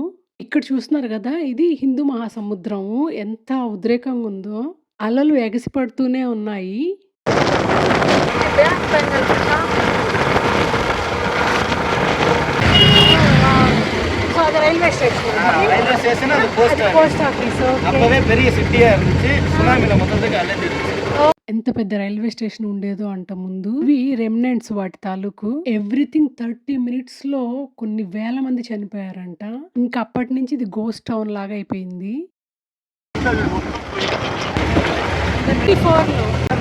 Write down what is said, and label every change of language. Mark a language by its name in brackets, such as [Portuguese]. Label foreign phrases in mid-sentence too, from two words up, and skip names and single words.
[Telugu] ఇక్కడ చూస్తున్నారు గదా! ఇది హిందూ మహాసముద్రం. ఎంత ఉద్రేకంగా ఉందో. అలలు ఎగసి పడుతూనే ఉన్నాయి. సో అది [English] railway station. railway station அது போஸ்ட் post office. okay. [Tamil] அப்பவே பெரிய சிட்டியா இருந்துச்சு சுனாமில மொத்தத்துக்கு அலைஞ்சிருச்சு. [Telugu] ఎంత పెద్ద [English] railway station [Telugu] ఉండేదో అంట ముందు. ఇవి రెమినెంట్స్ వాటి తాలూకు. [English] everything 30 minutes [Telugu] లో కొన్ని వేల మంది చనిపోయారంట. ఇంకా అప్పటి నుంచి ఇది [English] ghost town [Telugu] లాగా అయిపోయింది. 34 లో